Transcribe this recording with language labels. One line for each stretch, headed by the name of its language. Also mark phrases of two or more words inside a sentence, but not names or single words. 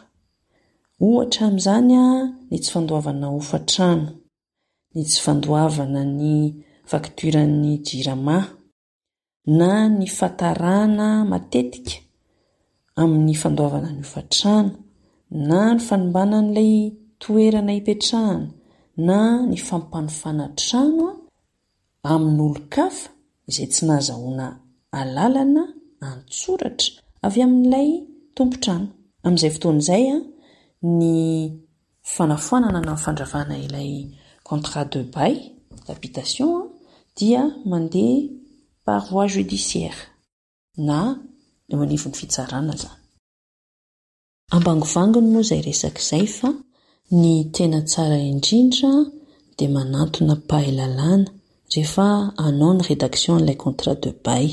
Malagasy: Ohatra amin'izany ny tsy fandoavana hofatrano, ny tsy fandoavana ny fakturan'ny jirama, na ny fatarana matetika amin'ny fandoavana ny hofatrano, na ny fanombanan'ilay toerana hipetrahana, na ny fampanofana trano amin'ny olo-kafa izay tsy nahazahoana alalana an-tsoratra avy amin'ilay tompo-trano. Amin'izay fotoan'izay ny fanafoanana na fandravana ilay
French: contrat de bail d'habitation
Malagasy: dia mandeha
French: par voie judiciaire
Malagasy: na eo anivon'ny fitsarana zany. Ambangovangony moa izay resak'izay fa ny tena tsara indrindra dia manantona pahalalana rehefa hanao ny rédaction n'ilay
French: contrat de bail.